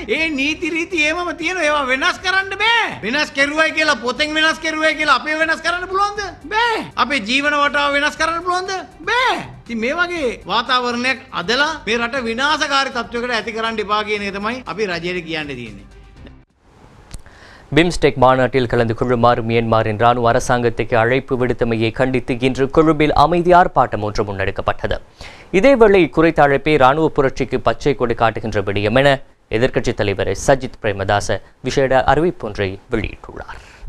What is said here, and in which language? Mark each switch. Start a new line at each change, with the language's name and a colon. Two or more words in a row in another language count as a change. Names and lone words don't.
Sinhala: ඒ නීති රීති ඒවම තියෙනවා. ඒවා වෙනස් කරන්න බෑ. වෙනස් කරුවයි කියලා පොතෙන් වෙනස් කරුවයි කියලා අපේ වෙනස් කරන්න පුළුවන්ද? බෑ. අපේ ජීවන වටාව වෙනස් කරන්න පුළුවන්ද? බෑ. ඉතින් මේ වගේ වාතාවරණයක් අදලා මේ රට විනාශකාරී තත්වයකට ඇති කරන්න එපා කියන එක තමයි අපි රජයට කියන්න තියෙන්නේ.
Tamil: பிம்ஸ்டெக் மாநாட்டில் கலந்து கொள்ளுமாறு மியன்மாரின் ராணுவ அரசாங்கத்துக்கு அழைப்பு விடுத்தமையை கண்டித்து இன்று கொழும்பில் அமைதி ஆர்ப்பாட்டம் ஒன்று முன்னெடுக்கப்பட்டது. இதேவேளை குறித்த அழைப்பை ராணுவ புரட்சிக்கு பச்சை கொடி காட்டுகின்ற விடயம் என எதிர்க்கட்சித் தலைவர் சஜித் பிரேமதாச விசேட அறிவிப்பொன்றை வெளியிட்டுள்ளார்.